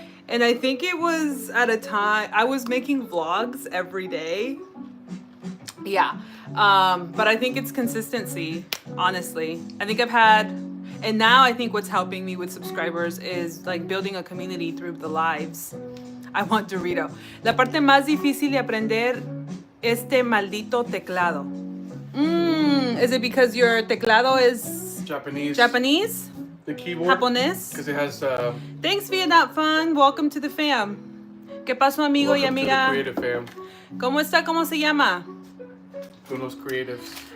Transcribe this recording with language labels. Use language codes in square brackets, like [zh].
[en] And I think it was at a time I was making vlogs every day. Yeah. But I think it's consistency, honestly. I think and now I think what's helping me with subscribers is like building a community through the lives. I want Dorito. [es] La parte más difícil de aprender este maldito teclado. [en] Is it because your teclado is Japanese? The keyboard. [es] Japonés? [en] Because it has. Thanks, Vietnam Fun. Welcome to the fam. [es] ¿Qué pasó, amigo y [en] Welcome to the [es] amiga? [en] creative fam. [es] ¿Cómo está? ¿Cómo se llama? Unos creatives.